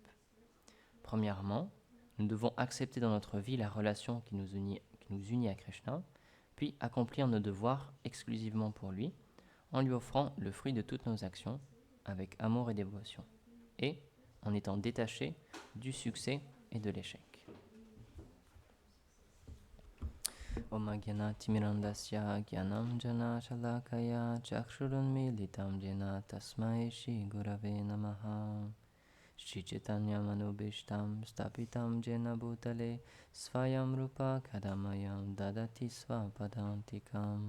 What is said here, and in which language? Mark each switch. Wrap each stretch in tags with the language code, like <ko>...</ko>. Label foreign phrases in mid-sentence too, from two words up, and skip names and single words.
<fr>Premièrement, nous devons accepter dans notre vie la relation qui nous unit à Krishna, puis accomplir nos devoirs exclusivement pour lui, en lui offrant le fruit de toutes nos actions, avec amour et dévotion, et en étant détaché du succès et de l'échec.</fr> <sa>ॐ ज्ञान तिमिरान्धस्य ज्ञानं जन शलाकया चक्षुरुन्मीलितं येन तस्मै श्री गुरवे नमः. श्री चैतन्य मनोभीष्टं स्थापितं येन भूतले स्वयं रूप कदामयं ददाति स्वपदान्तिकम्.</sa>